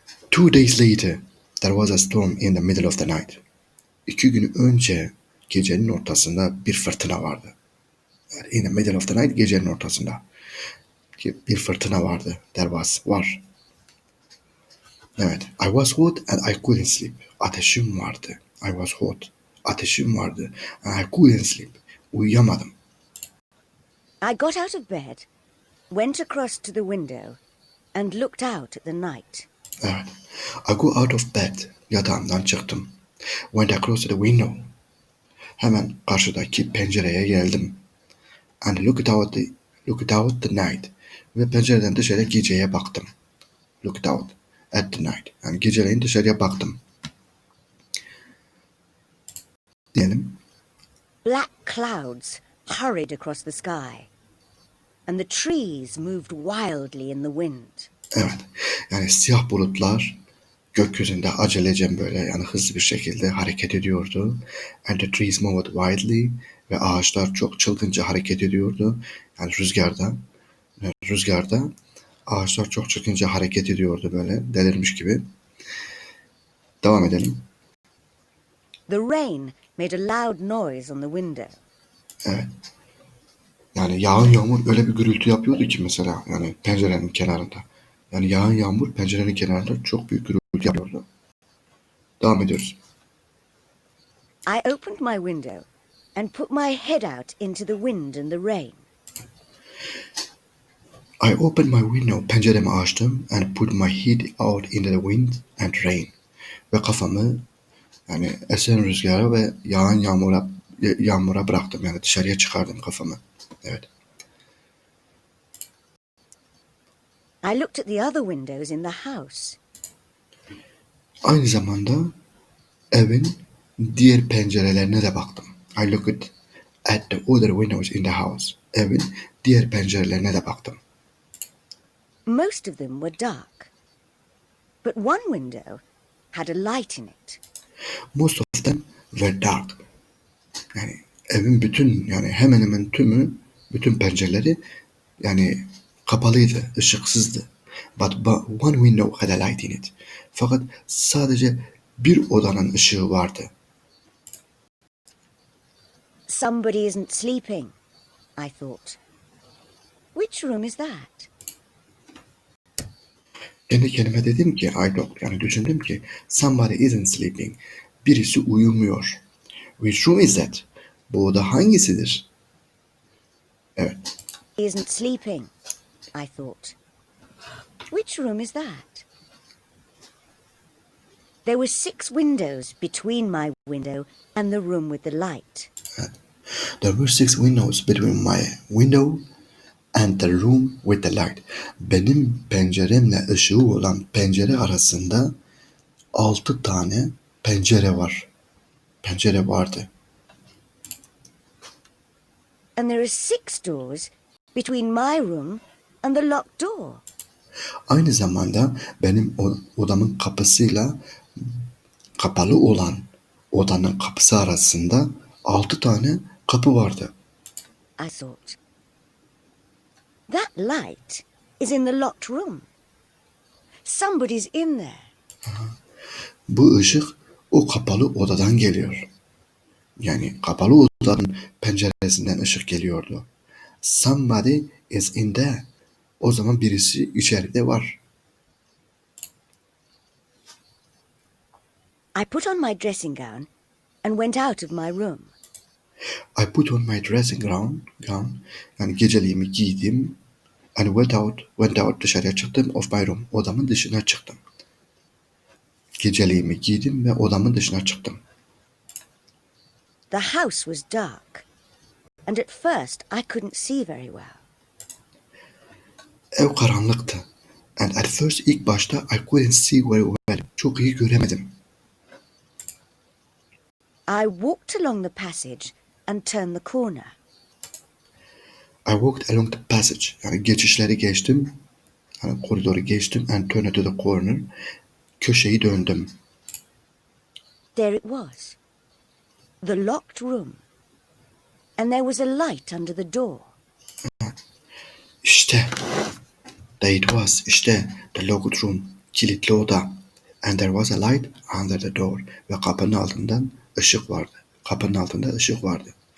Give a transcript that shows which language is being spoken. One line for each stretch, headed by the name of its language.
English: 2 days later there was a storm in the middle of the night.
Turkish: 2 gün önce gecenin ortasında bir fırtına vardı. Yani
English: in the middle of the night
Turkish: gecenin ortasında. Bir fırtına vardı. Var. Evet.
English: I was hot and I couldn't sleep.
Turkish: Ateşim vardı.
English: I was hot.
Turkish: Ateşim vardı.
English: And I couldn't sleep.
Turkish: Uyuyamadım.
English: I got out of bed, went across to the window, and looked out at the night.
Turkish: Evet.
English: I go out of bed.
Turkish: Yatağımdan çıktım.
English: Went across to the window.
Turkish: Hemen karşıdaki pencereye geldim.
English: And looked out the night.
Turkish: Ve pencereden dışarı geceye baktım.
English: Looked out at the night.
Turkish: Yani geceleyin dışarıya baktım. Diyelim.
English: Black clouds hurried across the sky, and the trees moved wildly in the wind.
Turkish: Evet. Yani siyah bulutlar gökyüzünde acelece böyle yani hızlı bir şekilde hareket ediyordu.
English: And the trees moved wildly.
Turkish: Ve ağaçlar çok çılgınca hareket ediyordu. Yani rüzgarda ağaçlar çok çılgınca hareket ediyordu böyle delirmiş gibi. Devam edelim.
English: The rain made a loud noise on the window.
Turkish: Evet. Yani yağan yağmur öyle bir gürültü yapıyordu ki mesela yani pencerenin kenarında. Yani yağan yağmur pencerenin kenarında çok büyük gürültü yapıyordu. Devam ediyoruz.
English: I opened my window and put my head out into the wind and the rain. I opened my window,
Turkish: penceremi açtım
English: and put my head out into the wind and rain.
Turkish: Ve kafamı yani esen rüzgara ve yağan yağmura bıraktım. Yani dışarıya çıkardım kafamı. Evet.
English: I looked at the other windows in the house.
Turkish: Aynı zamanda evin diğer pencerelerine de baktım.
English: I looked at the other windows in the house.
Turkish: Evin diğer pencerelerine de baktım.
English: Most of them were dark, but one window had a light in it. Most of them were dark.
Turkish: Yani evin yani hemen hemen bütün pencereleri yani kapalıydı, ışıksızdı.
English: But one window had a light in it.
Turkish: Fakat sadece bir odanın ışığı vardı.
English: Somebody isn't sleeping, I thought. Which room is that?
Turkish: Kendi kendime dedim ki, yani düşündüm ki,
English: somebody isn't sleeping.
Turkish: Birisi uyumuyor.
English: Which room is that?
Turkish: Bu oda hangisidir? Evet.
English: He isn't sleeping, I thought. Which room is that? There were 6 windows between my window and the room with the light. There were 6 windows between my window and the room with the light.
Turkish: Benim penceremle ışığı olan pencere arasında 6 tane pencere vardı.
English: And there are 6 doors between my room and the locked door.
Turkish: Aynı zamanda benim odamın kapısıyla kapalı olan odanın kapısı arasında 6 tane kapı vardı.
English: I thought. That light is in the locked room. Somebody's in there.
Turkish: Bu ışık o kapalı odadan geliyor. Yani kapalı odanın penceresinden ışık geliyordu.
English: Somebody is in there.
Turkish: O zaman birisi içeride var.
English: I put on my dressing gown and went out of my room. I put on my dressing gown.
Turkish: Yani geceliğimi giydim.
English: And went out
Turkish: dışarıya çıktım
English: of my room.
Turkish: Odamın dışına çıktım. Geceliğimi giydim ve odamın dışına çıktım.
English: The house was dark, and at first I couldn't see very well.
Turkish: Ev karanlıktı.
English: And at first
Turkish: ilk başta
English: I couldn't see very well.
Turkish: Çok iyi göremedim.
English: I walked along the passage and turned the corner. I walked along the passage.
Turkish: Yani geçişleri geçtim. Yani koridoru geçtim.
English: And turned to the corner.
Turkish: Köşeyi döndüm.
English: There it was. The locked room. And there was a light under the door.
Turkish: İşte.
English: There it was.
Turkish: İşte.
English: The locked room.
Turkish: Kilitli oda.
English: And there was a light under the door.
Turkish: Ve kapının altından ışık vardı. Kapının altında ışık vardı.